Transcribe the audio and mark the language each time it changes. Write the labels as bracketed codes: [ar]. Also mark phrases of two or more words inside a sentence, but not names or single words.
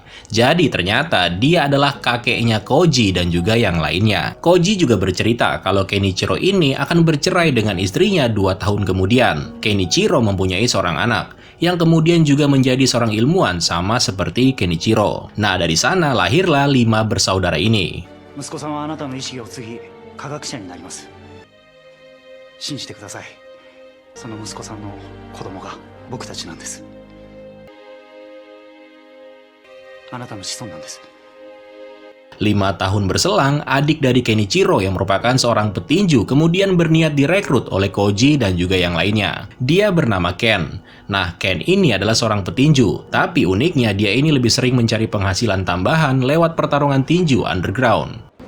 [id] Jadi ternyata dia adalah kakeknya Koji dan juga yang lainnya. Koji juga bercerita kalau Kenichiro ini akan bercerai dengan istrinya 2 tahun kemudian. Kenichiro mempunyai seorang anak, yang kemudian juga menjadi seorang ilmuwan sama seperti Kenichiro. Nah, dari sana lahirlah 5 bersaudara ini. [ja] 息子さんはあなたの意思を継ぎ科学者になります。信じてください。その息子さんの子供が僕たちなんです。あなたの子孫なんです。 [id] 5 tahun berselang, adik dari Kenichiro yang merupakan seorang petinju kemudian berniat direkrut oleh Koji dan juga yang lainnya. Dia bernama Ken. Nah, Ken ini adalah seorang petinju, tapi uniknya dia ini lebih sering mencari penghasilan tambahan lewat pertarungan tinju underground.